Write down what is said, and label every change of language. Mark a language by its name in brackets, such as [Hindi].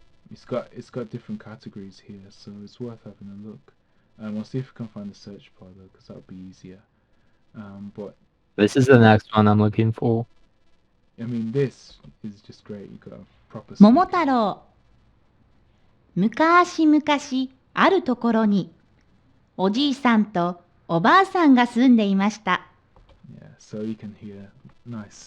[English] It's got different categories here, so it's worth having a look. We'll see if we can find the search bar though, because that'll be easier. But this is the next one I'm looking for. I mean, this is just great. You got a proper. [Japanese] 桃太郎。昔々あるところにおじいさんとおばあさんが住んでいました。 [English] Yeah, so you can hear nice.